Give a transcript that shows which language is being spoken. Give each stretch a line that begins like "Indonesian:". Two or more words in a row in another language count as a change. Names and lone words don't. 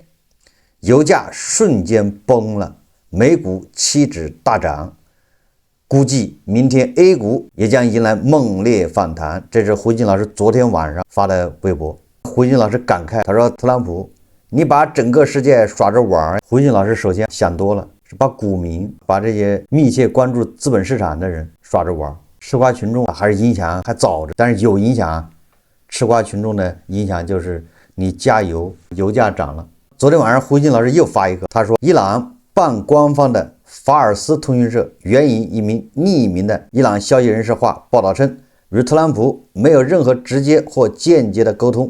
Chinese: 油價瞬間崩了，美股期指大漲，估計明天 A 股也將迎來猛烈反彈。這是胡錫進老師昨天晚上發的微博。胡錫進老師感慨，他說特朗普你把整個世界耍着玩。胡錫進老師首先想多了，是把股民，把這些密切關注資本市場的人耍着玩。吃瓜群众還是影響還早着，但是有影響啊。吃瓜群众的影響就是你加油，油價涨了。昨天晚上胡锡进老師又发一个，他说伊朗半官方的法尔斯通讯社援引一名匿名的伊朗消息人士话报道称，与特朗普没有任何直接或间接的沟通。